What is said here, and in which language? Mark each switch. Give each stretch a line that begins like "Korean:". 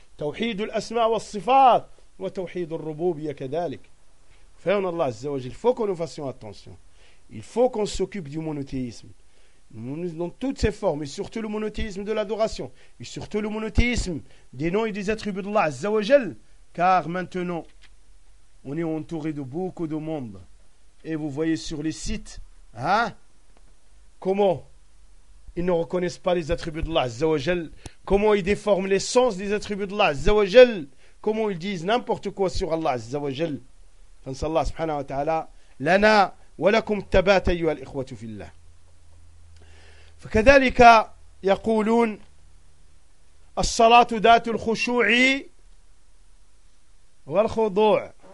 Arabic: توحيد الأسماء والصفات وتوحيد الربوبية كذلك. فهنا الله عز وجل.
French: Il faut qu'on nous fassions attention. Il faut qu'on s'occupe du monothéisme. Dans toutes ses formes, et surtout le monothéisme de l'adoration, et surtout le monothéisme des noms et des attributs d'Allah عز وجل. Car maintenant, on est entouré de beaucoup de monde. Et vous voyez sur les sites, comment ils ne reconnaissent pas les attributs d'Allah عز وجل. Comment ils déforment les sens des attributs d'Allah عز وجل. Comment ils disent n'importe quoi sur Allah عز وجل.
Arabic: فنسأل الله سبحانه وتعالى لنا ولكم التبات أيها الإخوة في الله. فكذلك يقولون الصلاة ذات الخشوع والخضوع.